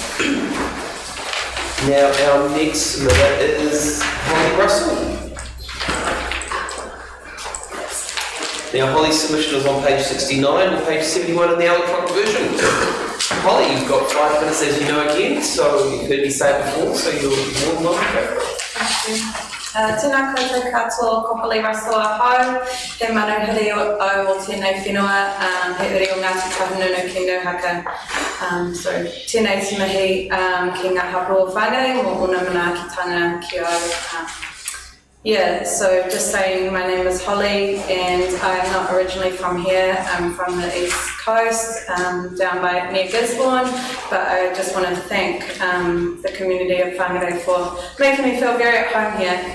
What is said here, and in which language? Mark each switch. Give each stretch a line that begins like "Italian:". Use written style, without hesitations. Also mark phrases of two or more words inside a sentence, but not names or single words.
English: Now our next submitter is Holly Russell. Now Holly's submission is on page 69 and page 71 in the electronic version. Holly, you've got 5 minutes as you know again, so you've heard me say it before, so you're more than welcome to go for it.
Māori: Tēnā koutou katoa, ko Holly Russell ahau, he manuhiri o tēnei whenua, he uri o Ngāti Kahungunu Kendo Haka. So tēnei te mihi ki ngā hapu o whāngai, mō ona manaakitanga ki au.
English: So just saying, my name is Holly and I'm not originally from here. I'm from the East Coast, down by near Gisborne, but I just want to thank the community of Whangarei for making me feel very at home here.